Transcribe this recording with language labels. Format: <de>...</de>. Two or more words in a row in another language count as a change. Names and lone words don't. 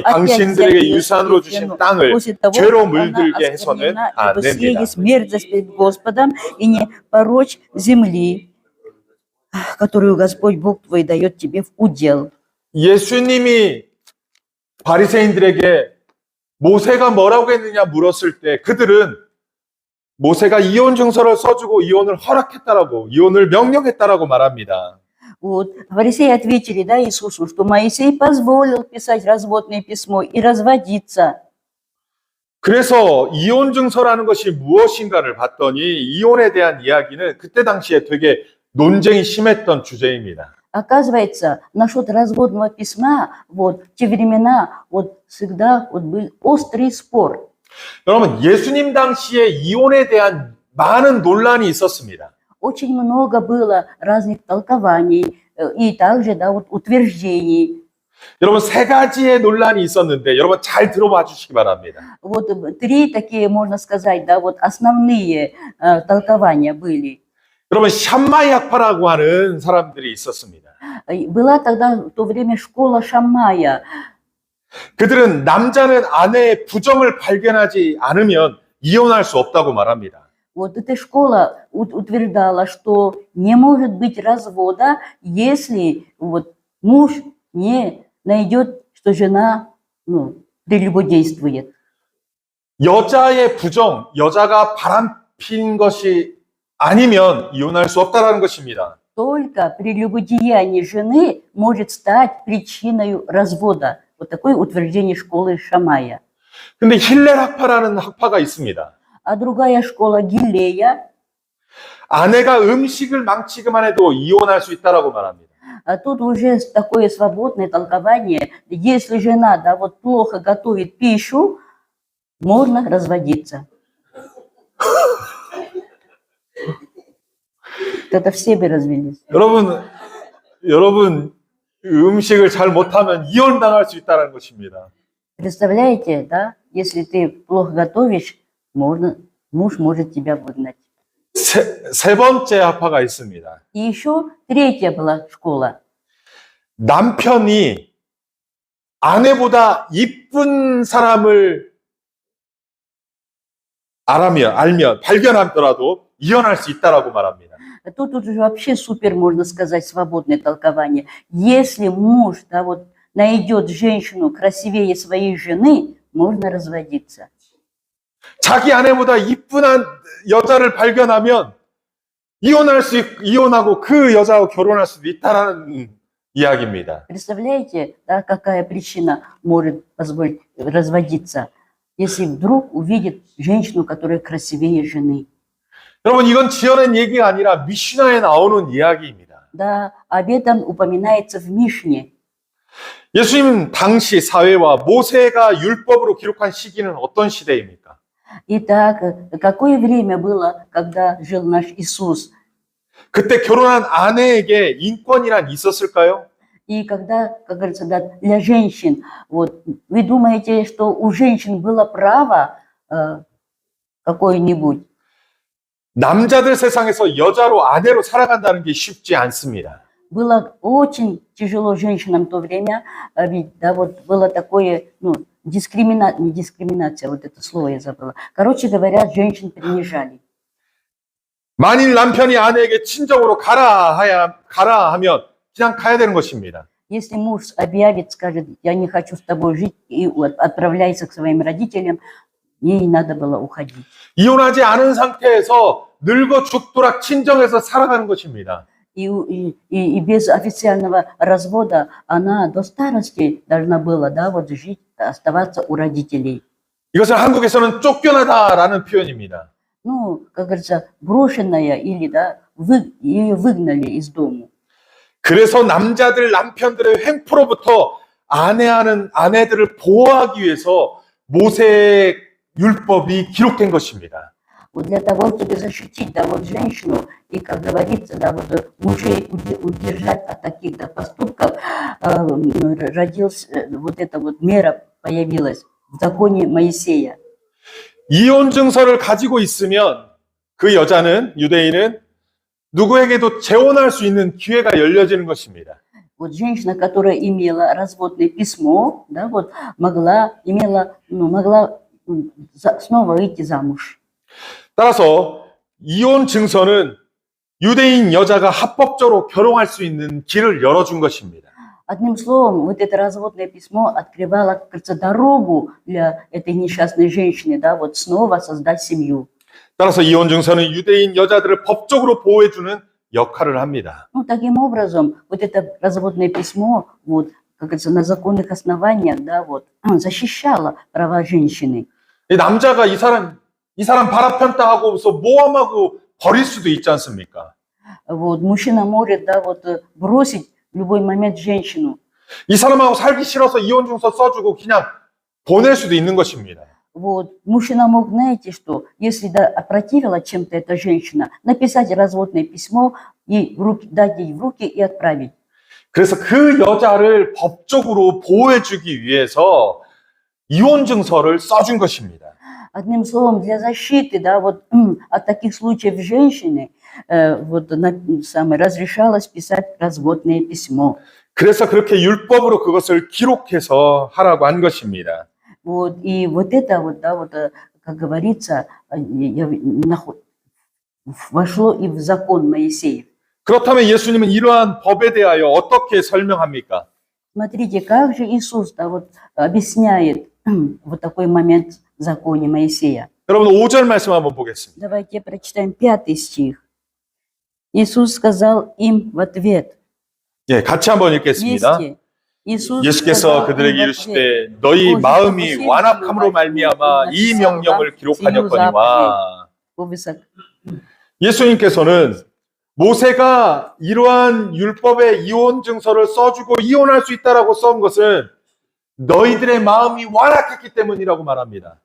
<ru>опять</ru> <ko>당신들에게</ko> <ru>взять ее</ru> <ko>유산으로</ko> <ru>себе в</ru> <ko>주신</ko> <ru>жену?</ru> <ko>땅을</ko> <ru>После того,</ru> <ko>죄로</ko> <ru>как она</ru> <ko>물들게 해서는</ko> <ru>осквернена,</ru> <ko>안</ko> <ru>ибо сие</ru> <ko>됩니다.</ko> <ru>есть мерзость пред Господом, и не порочь земли, которую Господь Бог твой дает тебе в удел.</ru> <ko>예수님이 바리새인들에게 모세가 뭐라고 했느냐 물었을 때 그들은 모세가 이혼 증서를 써주고 이혼을 허락했다라고 이혼을 명령했다라고 말합니다.</ko> <ru>Вот. Фарисеи ответили, да, Иисусу, что Моисей позволил писать разводное письмо и разводиться.</ru> <ko>그래서 이혼 증서라는 것이 무엇인가를 봤더니 이혼에 대한 이야기는 그때 당시에 되게 논쟁이 심했던 주제입니다.</ko> <ru>Оказывается, насчет разводного письма, вот, в те времена, вот, всегда вот, был острый спор.</ru> <ko>여러분, 예수님 당시에 이혼에 대한 많은 논란이 있었습니다.</ko> <ru>Очень много было разных толкований и также, да, вот, утверждений.</ru> <ko>여러분, 세 가지의 논란이 있었는데 여러분 잘 들어봐 주시기 바랍니다.</ko> <ru>Вот 3 такие, можно сказать, да, вот основные толкования были.</ru> <ko>여러분, 샴마이 학파라고 하는 사람들이 있었습니다.</ko> <ru>Была тогда в то время школа Шаммая.</ru> <ko>그들은 남자는 아내의 부정을 발견하지 않으면 이혼할 수 없다고 말합니다.</ko> <ru>Вот эта школа утверждала, что не может быть развода, если вот муж не найдет, что жена прелюбодействует.</ru> <ko>여자의 부정, 여자가 바람핀 것이 아니면 이혼할 수 없다라는 것입니다.</ko> <ru>Только прелюбодеяние жены может стать причиной развода. Вот такое утверждение школы Шамая.</ru> <ko>근데 힐렐 학파라는 학파가 있습니다.</ko> <ru>А другая школа Гилея,</ru> <ko>아내가 음식을 망치기만 해도 이혼할 수 있다라고 말합니다.</ko> <ru>а тут уже такое свободное толкование. Если жена, да, вот плохо готовит пищу, можно разводиться. Это все бы развелись.</ru> <ko>여러분 음식을 잘 못하면 이혼당할 수 있다는 것입니다.</ko> <ru>Представляете, да? Если ты плохо готовишь, муж может тебя выгнать.</ru> <ko>세 번째 학파가 있습니다.</ko> <ru>И еще 3 была школа.</ru> <ko>남편이 아내보다 이쁜 사람을 알면 발견하더라도 이혼할 수 있다라고 말합니다.</ko> <ru>Тут уже вообще супер, можно сказать, свободное толкование. Если муж, да, вот, найдет женщину красивее своей жены, можно разводиться.</ru> <ko>자기 아내보다 이쁜 여자를 발견하면 이혼하고 그 여자와 결혼할 수도 있다라는 이야기입니다.</ko> <ru>Представляете, да, какая причина может позволить разводиться? если вдруг увидит женщину, которая красивее жены.</ru> <ko>여러분, 이건 지어낸 얘기가 아니라 미시나에 나오는 이야기입니다.</ko> <ru>Да, об этом упоминается в Мишне.</ru> <ko>예수님 당시 사회와 모세가 율법으로 기록한 시기는 어떤 시대입니까?</ko> <ru>Итак, какое время было, когда жил наш Иисус?</ru> <ko>그때 결혼한 아내에게 인권이란 있었을까요?</ko> <ru>И когда, как говорится, да, для женщин, вот, вы думаете, что у женщин было право какое-нибудь?</ru> <ko>남자들 세상에서 여자로 아내로 살아간다는 게 쉽지 않습니다.</ko> <ru>Было очень тяжело женщинам в то время, ведь, да, вот было такое, ну, не дискриминация, вот это слово я забыла. Короче говоря, женщин принижали.</ru> <ko>만일 남편이 아내에게 친정으로 가라 하면 그냥 가야 되는 것입니다.</ko> <ru>Если муж объявит, скажет, я не хочу с тобой жить, и вот отправляйся к своим родителям, ей надо было уходить.</ru> <ko>이혼하지 않은 상태에서 늙어 죽도록 친정에서 살아가는 것입니다.</ko> <ru>И без официального развода она до старости должна была, да, вот жить, оставаться у родителей.</ru> <ko>이것을 한국에서는 쫓겨나다라는 표현입니다.</ko> <ru>Ну, как говорится, брошенная или, да, ее выгнали из дому.</ru> <ko>그래서 남편들의 횡포로부터 아내들을 보호하기 위해서 모세의 율법이 기록된 것입니다.</ko> <ru>Вот для того, чтобы защитить, да, вот женщину и, как говорится, да, вот мужей удержать от таких, да, поступков, родилась вот эта вот мера появилась в законе Моисея.</ru> <ko>이혼 증서를 가지고 있으면 그 유대인은 누구에게도 재혼할 수 있는 기회가 열려지는 것입니다.</ko> <ru>Вот женщина, которая имела разводное письмо, да, вот могла снова выйти замуж.</ru> <ko>따라서 이혼 증서는 유대인 여자가 합법적으로 결혼할 수 있는 길을 열어준 것입니다.</ko> <ru>Одним словом, вот это разводное письмо открывало, как говорится, дорогу для этой несчастной женщины, да, вот снова создать семью.</ru> <ko>따라서 이혼 증서는 유대인 여자들을 법적으로 보호해주는 역할을 합니다.</ko> <ru>Ну, таким образом, вот это разводное письмо, вот, как говорится, на законных основаниях, да, вот, защищало права женщины.</ru> <ko>이 남자가 이 사람 바라편다 하고서 모함하고 버릴 수도 있지 않습니까?</ko> <ru>Вот, мужчина может, да, вот, бросить в любой момент женщину.</ru> <ko>이 사람하고 살기 싫어서 이혼 증서 써주고 그냥 보낼 수도 있는 것입니다.</ko> <ru>Вот, мужчина мог, знаете что, если, да, опротивила чем-то эта женщина, написать разводное письмо и дать ей в руки и отправить.</ru> <ko>그래서 그 여자를 법적으로 보호해주기 위해서 이혼 증서를 써준 것입니다.</ko> <ru>Одним словом, для защиты, да, вот, от таких случаев женщины вот, разрешалось писать разводное письмо.</ru> <ko>그래서 그렇게 율법으로 그것을 기록해서 하라고 한 것입니다.</ko> <ru>Вот, и вот это, вот, да, вот, как говорится, вошло и в закон Моисеев.</ru> <ko>그렇다면 예수님은 이러한 법에 대하여 어떻게 설명합니까?</ko> <ru>Смотрите, как же Иисус, да, вот, объясняет вот такой момент в законе Моисея.</ru> <ko>여러분 5절 말씀 한번 보겠습니다.</ko> <ru>Давайте прочитаем 5 стих. Иисус сказал им в ответ.</ru> <ko>예, 같이 한번 읽겠습니다. 예수께서 그들에게 이르시되 너희 마음이 완악함으로 말미암아 이 명령을 기록하였거니와. 예수님께서는 모세가 이러한 율법의 이혼 증서를 써주고 이혼할 수 있다라고 쓴 것은 너희들의 마음이 완악했기 때문이라고 말합니다.</ko>